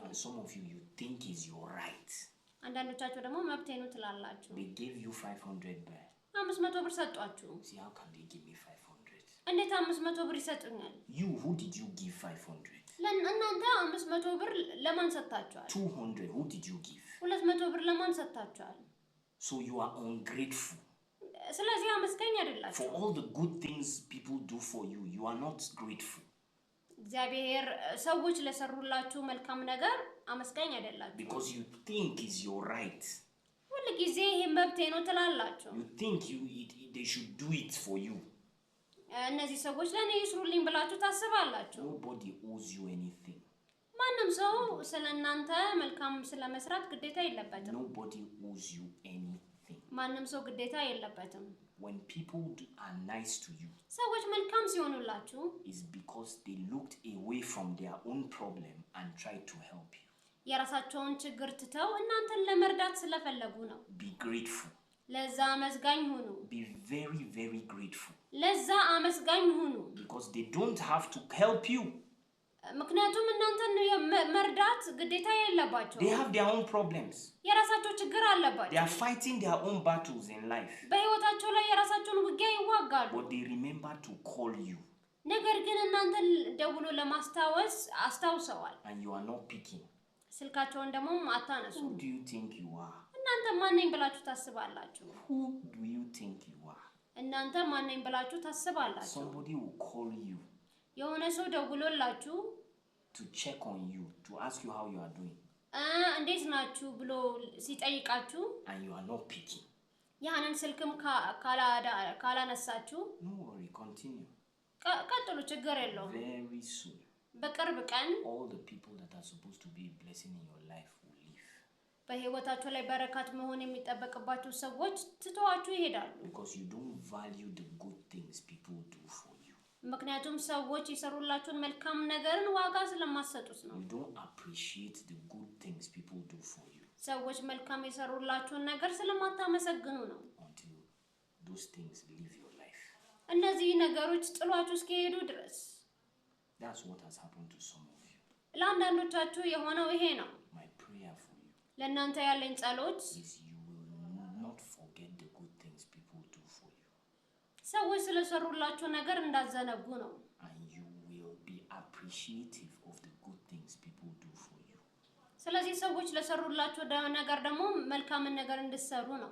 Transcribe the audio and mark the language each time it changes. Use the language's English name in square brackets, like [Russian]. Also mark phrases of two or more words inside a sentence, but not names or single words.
[English] And some of you think is your right. [Amharic] አንዳንዶቻችሁ ደግሞ መብቴ ነው ትላላችሁ። [English] They gave you 500 baht. [Amharic] 500 ብር ሰጧችሁ። [English] See, how can they give me 500? [Amharic] እንዴት 500 ብር ይሰጡኛል? [English] You, who did you give 500? [Amharic] እናንተ 500 ብር ለማን ሰጣችኋል? [English] 200, who did you give? [Amharic] 200 ብር ለማን ሰጣችኋል? [English] So you are ungrateful. [Amharic] ስለዚህ አመስጋኝ አይደላችሁ። [English] For all the good things people do for you, you are not grateful. [Amharic] እግዚአብሔር ሰዎች ለሰሩላችሁ መልካም ነገር አመስጋኝ አይደላችሁ። [English] Because you think is your right. [Amharic] ሁሉ ጊዜ ይሄ መብቴ ነው ትላላችሁ። [English] You think they should do it for you. [Amharic] እነዚህ ሰዎች ለኔ ይስሩልኝ ብላችሁ ታስባላችሁ። [English] Nobody owes you anything. [Amharic] ማንም ሰው ስለናንተ መልካም ስለመስራት ግዴታ የለበትም። [English] Nobody owes you anything. [Amharic] ማንም ሰው ግዴታ የለበትም። [English] When people are nice to you, [Amharic] ሰዎች መልካም ሲሆኑላችሁ [English] is because they looked away from their own problem and tried to help you. [Amharic] የራሳቸውን ችግር ትተው እናንተን ለመርዳት ስለፈለጉ ነው። [English] Be grateful. [Amharic] ለዛ አመስጋኝ ሁኑ። [English] Be very, very grateful. [Amharic] ለዛ አመስጋኝ ሁኑ። [English] Because they don't have to help you. [Amharic] ምክንያቱም እናንተን መርዳት ግዴታ የለባቸው። [English] They have their own problems. [Amharic] የራሳቸው ችግር አለባቸው። [English] They are fighting their own battles in life. [Amharic] በህይወታቸው ላይ የራሳቸውን ውጊያ ይዋጋሉ። [English] But they remember to call you. [Amharic] ነገር ግን እናንተን ደውሎ ለማስታወስ አስታውሰዋል። [English] And you are not picking. [Amharic] ስልካቸውን ደግሞ አታነሱ። [English] Who do you think you are? [Amharic] እናንተ ማን ነኝ ብላችሁ ታስባላችሁ? [English] Who do you think you are? [Amharic] እናንተ ማን ነኝ ብላችሁ ታስባላችሁ? [English] Somebody will call you [Amharic] የሆነ ሰው ደውሎላችሁ [English] to check on you, to ask you how you are doing. [Amharic] እንዴት ናችሁ ብሎ ሲጠይቃችሁ [English] And you are not picking. [Amharic] ያንን ስልክም ካላነሳችሁ [English] No worry, continue. [Amharic] ቀጥሉ፣ ችግር የለውም። [English] Very soon, [Amharic] በቅርብ ቀን [English] all the people that are supposed to be a blessing in your life will leave. [Amharic] በህይወታችሁ ላይ በረከት መሆን የሚጠበቅባችሁ ሰዎች ትተዋችሁ ይሄዳሉ። [English] Because you don't value the good things people do for you. [Amharic] ምክንያቱም ሰዎች የሰሩላችሁን መልካም ነገርን ዋጋ ስለማትሰጡት ነው። [English] You don't appreciate the good things people do for you. [Amharic] ሰዎች መልካም የሰሩላችሁን ነገር ስለማታመሰግኑ ነው። [English] Until those things leave your life. [Amharic] እነዚህ ነገሮች ጥሏችሁ እስኪሄዱ ድረስ። [English] That's what has happened to some of you. [Amharic] ለአንዳንዶቻችሁ የሆነው ይሄ ነው። [English] My prayer for you [Amharic] ለእናንተ ያለኝ ጸሎት [English] is you will not forget the good things people do for you. [Amharic] ሰዎች ስለሰሩላችሁ ነገር እንዳዘነጉ ነው። [English] And you will be appreciative of the good things people do for you. [Amharic] ስለዚህ ሰዎች ለሰሩላችሁ ነገር ደግሞ መልካምን ነገር እንድትሰሩ ነው።